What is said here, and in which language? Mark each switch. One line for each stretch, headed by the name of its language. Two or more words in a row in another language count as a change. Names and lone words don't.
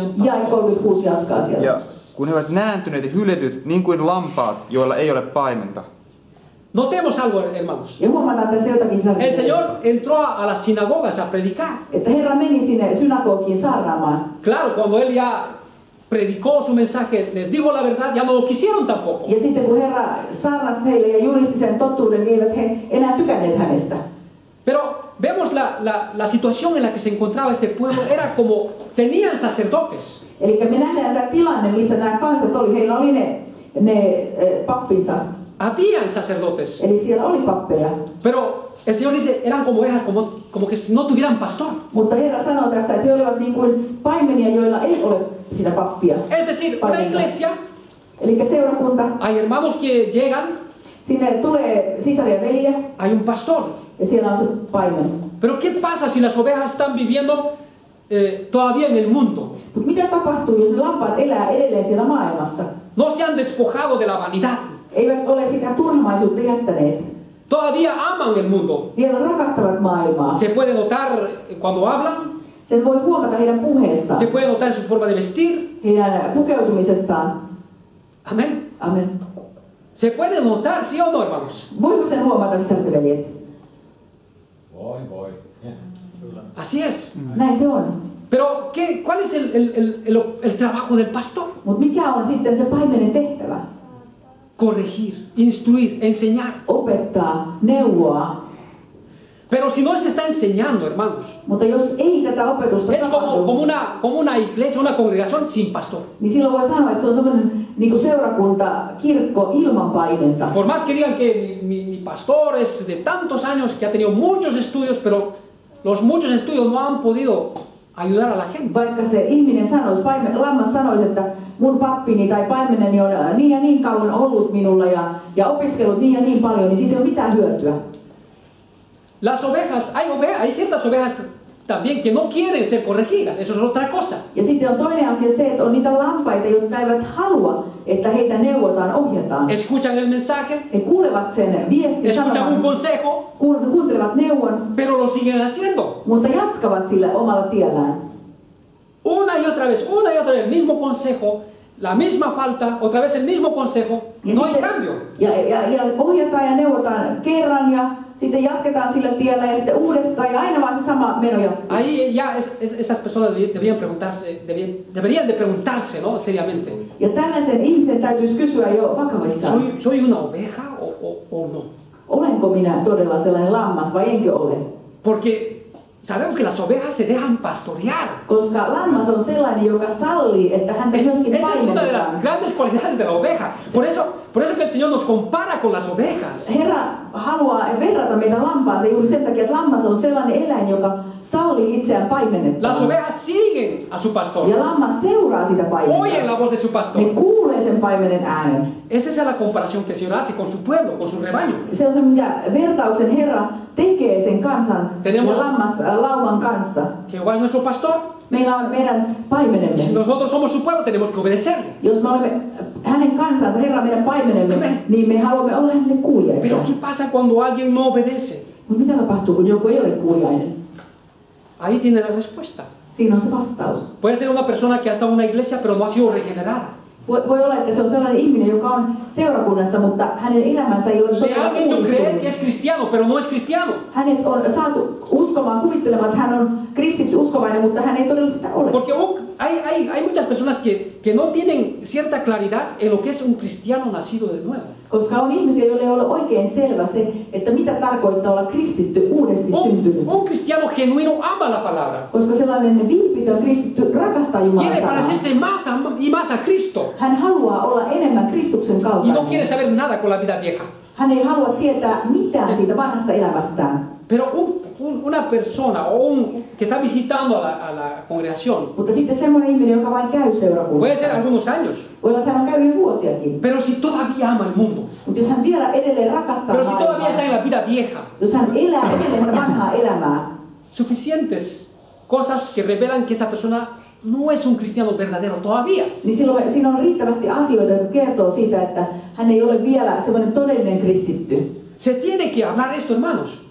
Finnish: Ja
Spanish: pastor.
Finnish: 36 jatkaa siellä. Ja kun he ovat nääntyneet ja hyletyt niin kuin lampaat, joilla ei ole paimenta.
Spanish: Notemos algo, hermanos.
Finnish: Ja huomataan tässä jotakin
Spanish: El
Finnish: sarjaa.
Spanish: Señor entró a las sinagogas a predicar.
Finnish: Että Herra meni sinne synagogiin saarnaamaan.
Spanish: Claro, cuando Él ya predicó su mensaje, les dijo la verdad, ya no lo quisieron tampoco.
Finnish: Ja sitten kun Herra saarnasi heille ja julisti sen totuuden, niin eivät he enää tykänneet hänestä.
Spanish: Pero vemos la situación en la que se encontraba este pueblo, era como tenían sacerdotes.
Finnish: Eli me nähdään tämä tilanne, missä nämä kansat oli. Heillä oli ne pappinsa.
Spanish: Habían sacerdotes,
Finnish: Eli siellä oli pappeja.
Spanish: pero el Señor dice, eran como ovejas, como que si no tuvieran pastor.
Finnish: Mutta Herra sanoo tässä, että he olivat niin kuin paimenia, joilla ei ole sitä pappia.
Spanish: Es decir, una iglesia,
Finnish: Eli seurakunta,
Spanish: hay hermanos que llegan,
Finnish: sinne tulee sisar ja velje,
Spanish: hay un pastor.
Finnish: ja siellä on se paimen.
Spanish: Pero ¿qué pasa si las ovejas están viviendo todavía en el mundo?
Finnish: Mutta mitä tapahtuu, jos ne lampaat elää edelleen siellä maailmassa?
Spanish: No se han despojado de la vanidad.
Finnish: Eivät ole sitä turhamaisuutta jättäneet.
Spanish: Todavía aman el mundo.
Finnish: Vielä rakastavat maailmaa.
Spanish: Se puede notar cuando hablan,
Finnish: Sen voi huomata heidän puheessaan,
Spanish: se puede notar en su forma de vestir.
Finnish: heidän pukeutumisessaan.
Spanish: Amén.
Finnish: Amen.
Spanish: Se puede notar, ¿sí o no, hermanos?
Finnish: Voiko sen huomata, sisarveljet? Voi.
Spanish: Así es.
Finnish: Näin se on.
Spanish: Pero ¿cuál es el trabajo del pastor?
Finnish: Mutta mikä on sitten se paimenen tehtävä?
Spanish: Corregir, instruir, enseñar.
Finnish: Opettaa, neuvoa.
Spanish: Pero si no se está enseñando, hermanos,
Finnish: Mutta jos ei tätä opetusta
Spanish: es
Finnish: tapahdu,
Spanish: como una iglesia, una congregación sin pastor.
Finnish: niin silloin voi sanoa, että se on sellainen niin kuin seurakunta, kirkko ilman paimenta.
Spanish: Por más que digan que mi pastor es de tantos años, que ha tenido muchos estudios, pero los muchos estudios no han podido ayudar a la gente.
Finnish: Vaikka se ihminen sanoisi, lammas sanoisi, että mun pappini tai paimeneni on niin ja niin kauan ollut minulla ja opiskellut niin ja niin paljon, niin siitä ei ole mitään hyötyä.
Spanish: Las ovejas, hay ciertas ovejas también que no quieren ser corregidas, eso es otra cosa.
Finnish: Ja sitten on toinen asia se, että on niitä lampaita, jotka eivät halua, että heitä neuvotaan, ohjataan.
Spanish: Escuchan el mensaje,
Finnish: He kuulevat sen viestin,
Spanish: escuchan un
Finnish: sanoman,
Spanish: consejo,
Finnish: kuuntelevat neuvon,
Spanish: pero lo siguen haciendo.
Finnish: mutta jatkavat sillä omalla tiellään.
Spanish: Una y otra vez, el mismo consejo, la misma falta, otra vez el mismo consejo, no hay cambio.
Finnish: Ja ohjataan ja neuvotaan kerran ja sitten jatketaan sillä tiellä ja sitten uudestaan ja aina vaan se sama meno jatkuu.
Spanish: Ahí ya esas personas deberían de preguntarse, ¿no? Seriamente.
Finnish: Ja tällaisen ihmisen täytyisi kysyä jo vakavissaan.
Spanish: ¿Soy una oveja o no?
Finnish: Olenko minä todella sellainen lammas vai enkö ole?
Spanish: Porque sabemos que las ovejas se dejan pastorear.
Finnish: Koska lammas on sellainen, joka sallii, että häntä myöskin
Spanish: Esa es una de las
Finnish: paimennetaan.
Spanish: grandes cualidades de la oveja. Por eso que el Señor nos compara con las ovejas.
Finnish: Herra haluaa verrata meitä lampaaseen juuri sen takia, että lammas on sellainen eläin, joka sallii itseään
Spanish: Las
Finnish: paimennetaan.
Spanish: ovejas siguen a su pastor.
Finnish: Ja lammas seuraa sitä
Spanish: Oyen la
Finnish: paimenta.
Spanish: voz de su pastor.
Finnish: Ne kuulee sen paimenen äänen.
Spanish: Esa es la comparación que el Señor hace con su pueblo, con su rebaño.
Finnish: Se on se, mikä vertauksen Herra tekee sen kansan
Spanish: Tenemos-
Finnish: ja lauman kanssa.
Spanish: Jehová es nuestro pastor.
Finnish: Meillä on meidän paimenemme.
Spanish: Y si nosotros somos su pueblo, tenemos que obedecerle.
Finnish: Jos me olemme hänen kansansa, Herra meidän paimenemme,
Spanish: Amen.
Finnish: niin me haluamme olla hänelle kuuliaisia.
Spanish: Pero ¿qué pasa cuando alguien no obedece?
Finnish: Mutta mitä tapahtuu, kun joku ei ole kuuliainen?
Spanish: Ahí tiene la respuesta.
Finnish: Siinä on se vastaus.
Spanish: Puede ser una persona que ha estado en una iglesia pero no ha sido regenerada.
Finnish: Voi olla, että se on sellainen ihminen, joka on seurakunnassa, mutta hänen elämänsä ei ole
Spanish: Le
Finnish: todella
Spanish: han hecho creer que
Finnish: uudistunut.
Spanish: es cristiano, pero no es cristiano.
Finnish: Hänet on saatu uskomaan, kuvittelemaan, että hän on kristitty uskovainen, mutta hän ei todella sitä ole.
Spanish: Porque hay muchas personas que no tienen cierta claridad en lo que es un cristiano nacido de nuevo.
Finnish: Koska on ihmisiä, joille ei ole oikein selvä se, että mitä tarkoittaa olla kristitty, uudesti syntynyt.
Spanish: Un cristiano genuino ama la palabra.
Finnish: Koska sellainen vilpitön kristitty rakastaa
Spanish: Quiere
Finnish: Jumalan sanaa.
Spanish: parecerse más y más a Cristo.
Finnish: Hän haluaa olla enemmän Kristuksen
Spanish: Y no
Finnish: kaltainen.
Spanish: quiere saber nada con la vida vieja.
Finnish: Hän ei halua tietää mitään siitä vanhasta elämästään.
Spanish: Pero una persona que está visitando a la congregación,
Finnish: Mutta sitten semmoinen ihminen, joka vain käy
Spanish: puede ser
Finnish: seurakunnassa.
Spanish: algunos años,
Finnish: Voi olla, että hän on käynyt vuosiakin.
Spanish: pero si todavía ama el mundo,
Finnish: Mutta jos hän vielä edelleen rakastaa
Spanish: pero si todavía está
Finnish: maailmaa,
Spanish: en la vida vieja,
Finnish: jos hän elää edelleen sitä vanhaa elämää,
Spanish: suficientes cosas que revelan que esa persona no es un cristiano verdadero todavía.
Finnish: niin silloin siinä on riittävästi asioita, jotka kertoo siitä, että hän ei ole vielä semmoinen todellinen kristitty.
Spanish: Se tiene que hablar esto, hermanos.